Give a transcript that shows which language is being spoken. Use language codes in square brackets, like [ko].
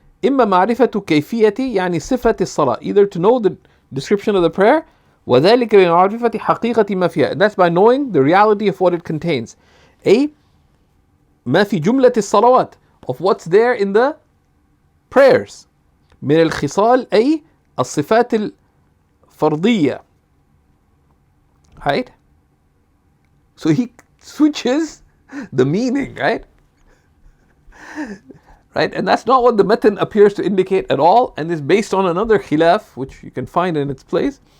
[ar] إما معرفة كيفية يعني صفة الصلاة, [en] either to know the description of the prayer, [ar] وذلك بمعرفة حقيقة ما فيها, [en] and that's by knowing the reality of what it contains. A [ar] ما في جملة الصلوات, [en] of what's there in the prayers. [ar] من الخصال أي الصفات الفرضية. [en] Right? So he switches the meaning, right? Right? And that's not what the matan appears to indicate at all, and is based on another khilaf, which you can find in its place.